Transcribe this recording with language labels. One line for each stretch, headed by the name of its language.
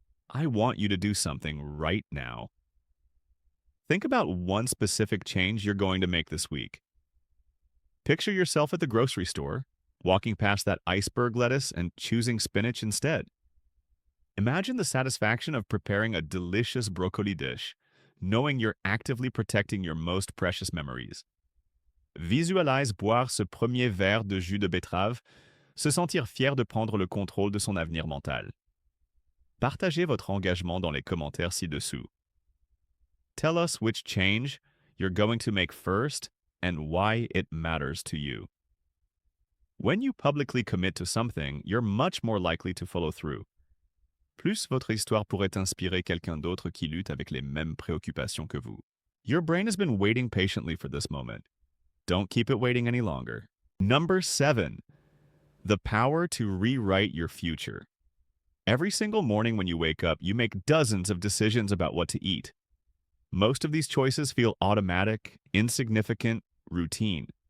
English: I want you to do something right now. Think about one specific change you're going to make this week. Picture yourself at the grocery store, walking past that iceberg lettuce and choosing spinach instead. Imagine the satisfaction of preparing a delicious broccoli dish, knowing you're actively protecting your most precious memories.
French: Visualise boire ce premier verre de jus de betterave, se sentir fier de prendre le contrôle de son avenir mental. Partagez votre engagement dans les commentaires ci-dessous.
English: Tell us which change you're going to make first and why it matters to you. When you publicly commit to something, you're much more likely to follow through.
French: Plus votre histoire pourrait inspirer quelqu'un d'autre qui lutte avec les mêmes préoccupations que vous.
English: Your brain has been waiting patiently for this moment. Don't keep it waiting any longer. Number 7. The power to rewrite your future. Every single morning when you wake up, you make dozens of decisions about what to eat. Most of these choices feel automatic, insignificant, routine.